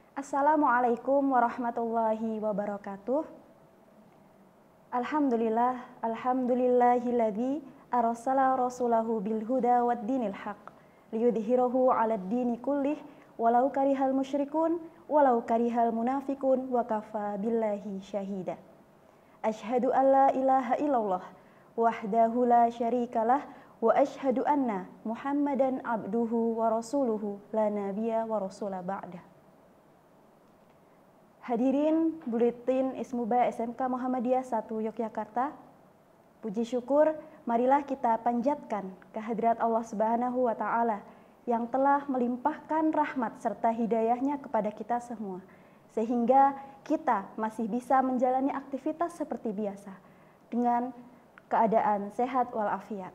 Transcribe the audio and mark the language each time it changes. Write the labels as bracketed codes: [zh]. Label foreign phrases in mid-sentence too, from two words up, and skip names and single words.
[ar] السلام عليكم ورحمة الله وبركاته. الحمد لله الذي أرسل رسوله بالهدى ودين الحق ليظهره على الدين كله ولو كره المشركون ولو كره المنافقون وكفى بالله شهيدا. أشهد أن لا إله إلا الله وحده لا شريك له وأشهد أن محمدا عبده ورسوله لا نبي ولا رسول بعده. [id] Hadirin Buletin Ismuba SMK Muhammadiyah 1 Yogyakarta, puji syukur marilah kita panjatkan kehadirat Allah [ar] Subhanahu wa Ta'ala [id] yang telah melimpahkan rahmat serta hidayahnya kepada kita semua, sehingga kita masih bisa menjalani aktivitas seperti biasa dengan keadaan sehat walafiat.